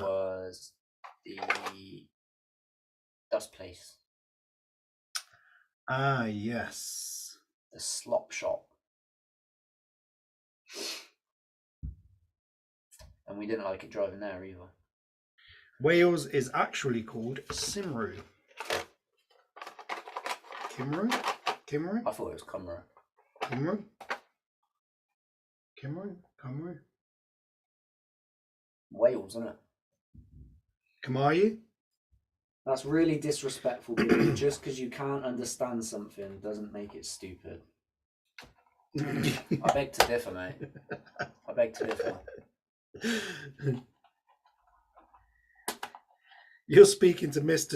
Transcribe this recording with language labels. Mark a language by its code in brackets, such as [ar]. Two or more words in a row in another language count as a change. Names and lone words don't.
[en] Was the dust place. Ah, yes. The slop shop. And we didn't like it driving there either. Wales is actually called Cymru. Cymru? Cymru? I thought it was Cymru. Cymru? Cymru? Cymru? Wales, isn't it? Camayu? That's really disrespectful, Billy. Just because you can't understand something doesn't make it stupid. I beg to differ, mate. I beg to differ. You're speaking to Mr.